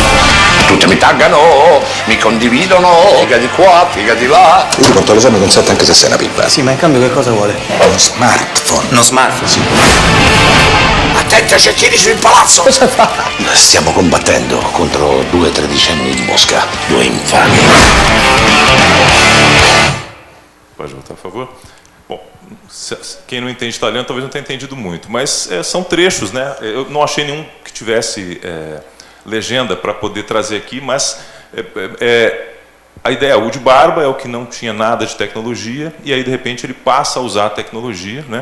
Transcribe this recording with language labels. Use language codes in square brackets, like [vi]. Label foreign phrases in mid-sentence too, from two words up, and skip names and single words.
[it] Tutti mi taggano, mi condividono, figa di qua, figa di là. Io ti porto all'esame con 7 anche se sei una pippa. Sì, ma in cambio che cosa vuole? Uno smartphone. Uno smartphone, sì. Attento ai cecchini sul palazzo. Cosa fa? Stiamo combattendo contro 2 tredicenni di Mosca, 2 infami. [pt] Pode voltar, por favor? Bom, quem não entende italiano talvez não tenha entendido muito, mas são trechos, né? Eu não achei nenhum que tivesse legenda para poder trazer aqui, mas a ideia, o de Barba é o que não tinha nada de tecnologia, e aí de repente ele passa a usar a tecnologia, né?